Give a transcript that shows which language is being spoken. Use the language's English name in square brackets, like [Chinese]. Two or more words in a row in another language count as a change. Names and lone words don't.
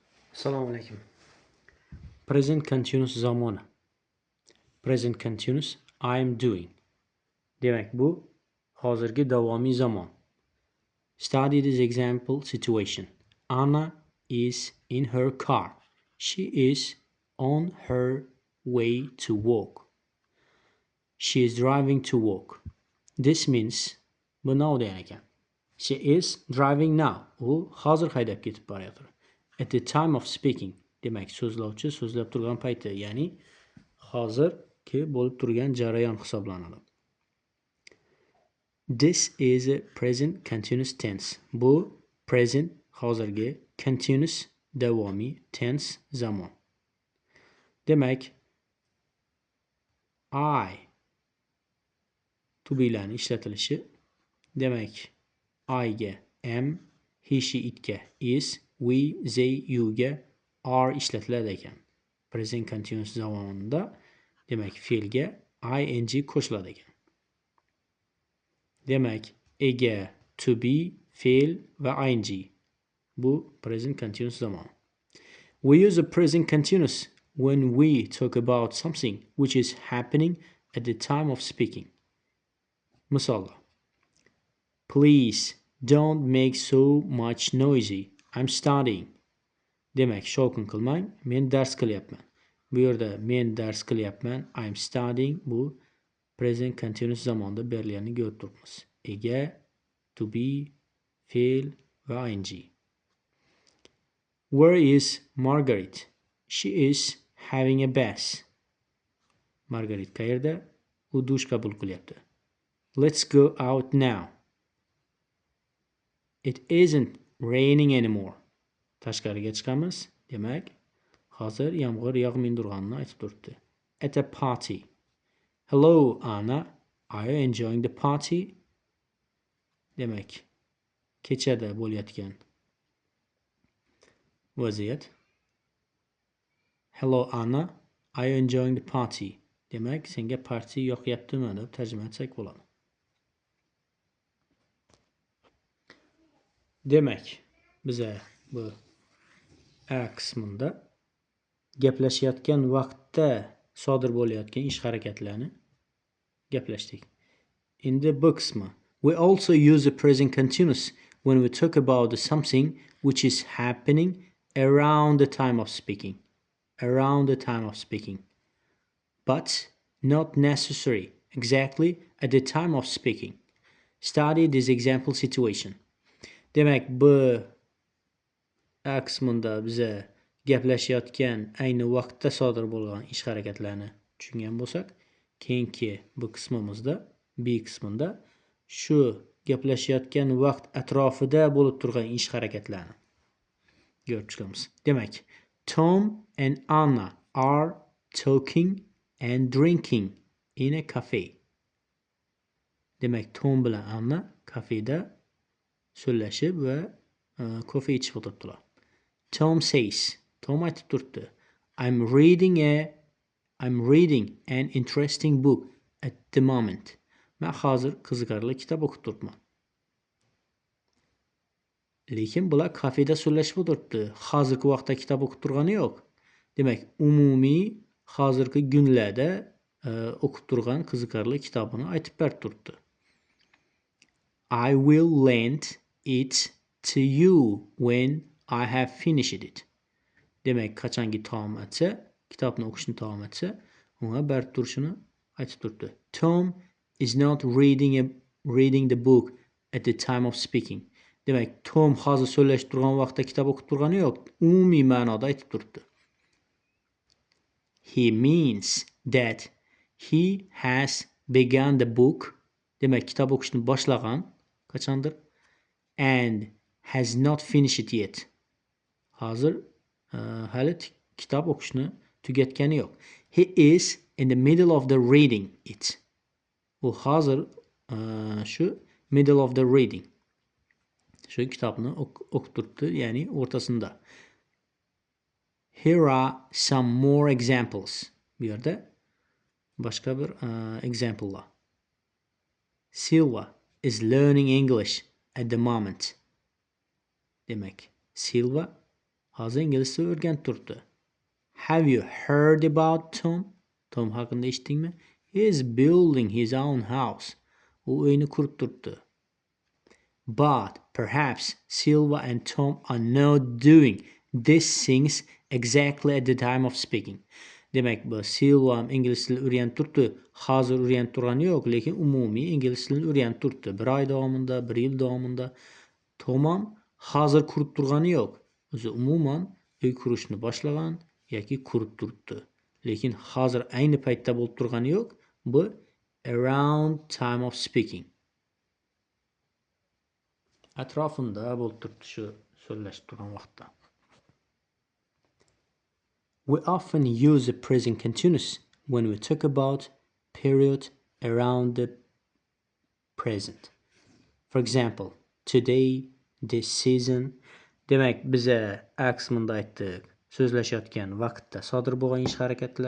[Uzbek] Assalomu alaykum. [English] Present continuous zamoni. Present continuous I am doing. [Uzbek] Demak, bu hozirgi davomiy zamon. [English] Study this example situation. Anna is in her car. She is on her way to work. She is driving to work. This means [Uzbek] bu now degan ekan. [English] She is driving now. [Uzbek] U hozir haydab ketib borayotir. [English] At the time of speaking. [Uzbek] Demak, so'zlovchi so'zlab turgan payti, ya'ni hozirki bo'lib turgan jarayon hisoblanadi. [English] This is a present continuous tense. [Uzbek] Bu present hozirgi continuous davomiy tense zamon. Demak, [English] I to be'larni [Uzbek] ishlatilishi. Demak, I ga am, [English] he she it [Uzbek] ga is, [English] we they you [Uzbek] ga are ishlatiladi ekan. [English] Present continuous [Uzbek] zamonida demak fe'lga ing qo'shiladi ekan. Demak, ega, [English] to be, [Uzbek] fe'l va ing. Bu [English] present continuous [Uzbek] zamon. [English] We use a present continuous when we talk about something which is happening at the time of speaking. [Uzbek] Misollar. [English] Please don't make so much noisy. I'm studying. [Uzbek] Demak, shovqin qilmang, men dars qilyapman. Bu yerda men dars qilyapman, [English] I'm studying, [Uzbek] bu [English] present continuous [Uzbek] zamonda berilganini ko'rib turibmiz. Ega, [English] to be, [Uzbek] fe'l va ing. [English] Where is Margaret? She is having a bath. [Uzbek] Margaret qayerda? U dush qabul qilyapti. [English] Let's go out now. It isn't raining anymore. [Uzbek] Tashqariga chiqamiz. Demak, hozir yomg'ir yog'may turganini aytib turibdi. [English] At a party. Hello, Anna. Are you enjoying the party? [Uzbek] Demak, kechada bo'layotgan vaziyat. [English] Hello, Anna. Are you enjoying the party? [Uzbek] Demak, senga parti yoqyaptimi deb tarjima etsak bo'ladi. Demak, biza bu A qismida gaplashayotgan vaqtda sodir bo'layotgan ish harakatlarni gaplashdik. Endi B qismi. [English] We also use the present continuous when we talk about something which is happening around the time of speaking. Around the time of speaking. But not necessary exactly at the time of speaking. Study this example situation. [Uzbek] Demak, bu A qismida biza gaplashayotgan ayni vaqtda sodir bo'lgan ish harakatlarni tushungan bo'lsak, keyingi bu qismimizda B qismida shu gaplashayotgan vaqt atrofida bo'lib turgan ish harakatlarni ko'rib chiqamiz. Demak, [English] Tom and Anna are talking and drinking in a cafe. [Uzbek] Demak, Tom bilan Anna kafeda so'zlashib va kofe ichib o'tiribdilar. Tom says, Tom aytib turibdi, [English] I'm reading an interesting book at the moment. [Uzbek] Men hozir qiziqarli kitob o'qib turibman. Lekin bular kafeda so'zlashib o'tiribdi. Hozirgi vaqtda kitob o'qib turgani yo'q. Demak, umumiy hozirgi kunlarda o'qib turgan qiziqarli kitobini aytib berib turibdi. [English] I will lend it to you when I have finished it. [Uzbek] Demak, qachonki taom etsa, kitobni o'qishni taom etsa, unga berib turishini aytib turibdi. [English] Tom is not reading the book at the time of speaking. [Uzbek] Demak, Tom hozir so'zlashib turgan vaqtda kitob o'qib turgani yo'q. Umumiy ma'noda aytib turibdi. [English] He means that he has begun the book. [Uzbek] Demak, kitob o'qishni boshlagan qachondir [English] and has not finished it yet. [Uzbek] Hozir hali kitob o'qishni tugatgani yo'q. [English] He is in the middle of the reading it. [Uzbek] U hozir shu [English] middle of the reading. [Uzbek] Shu kitobni o'qib turibdi, ya'ni o'rtasida. [English] Here are some more examples. [Uzbek] Bu yerda boshqa bir examplelar. [English] Silva is learning English at the moment. [Uzbek] Demak, Silva Hozir ingliz tilini o'rganib turibdi. [English] Have you heard about Tom? [Uzbek] Tom haqida eshitdingmi? [English] He is building his own house. [Uzbek] U uyini qurib turibdi. [English] But perhaps Silva and Tom are not doing these things exactly at the time of speaking. [Uzbek] Demak, bu Silva ham ingliz tilini o'rganib turibdi. Hozir o'rganib turgani yo'q, lekin umumiy ingliz tilini o'rganib turibdi. 1 oy davomida, 1 yil davomida. Tom ham hozir qurib turgani yo'q. O'zi umuman uy qurishni boshlagan yoki qurib turibdi. Lekin hozir ayni paytda bo'lib turgani yo'q. [English] Bu around time of speaking. [Uzbek] Atrofында bo'lib turibdi shu so'zlashib turgan vaqtda. [English] We often use the present continuous when we talk about period around the present. For example, today, this season. [Uzbek] Demak, biza A qismida aytdik. So'zlashayotgan vaqtda sodir bo'lgan ish harakatlar.